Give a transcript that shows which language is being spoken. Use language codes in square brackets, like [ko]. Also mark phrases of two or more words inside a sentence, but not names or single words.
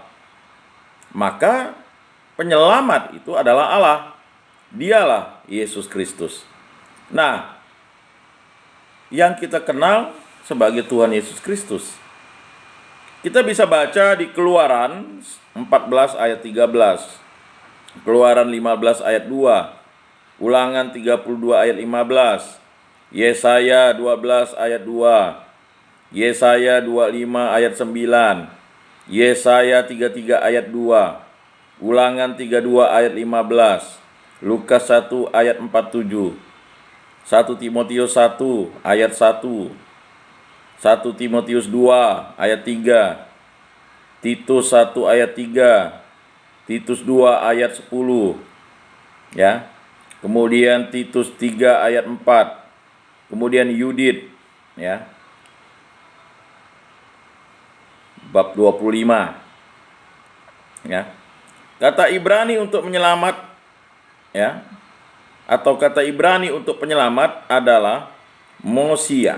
[id] Maka penyelamat itu adalah Allah. Dialah Yesus Kristus. Nah, yang kita kenal sebagai Tuhan Yesus Kristus, kita bisa baca di Keluaran 14 ayat 13, Keluaran 15 ayat 2, Ulangan 32 ayat 15, Yesaya 12 ayat 2, Yesaya 25 ayat 9, Yesaya 33 ayat 2, Ulangan 32 ayat 15, Lukas 1 ayat 47, 1 Timotius 1 ayat 1, 1 Timotius 2 ayat 3, Titus 1 ayat 3, Titus 2 ayat 10, ya. Kemudian Titus 3 ayat 4, kemudian Yudit, ya. Bab 25. Ya. Kata Ibrani untuk menyelamat, ya, atau kata Ibrani untuk penyelamat adalah Mosia.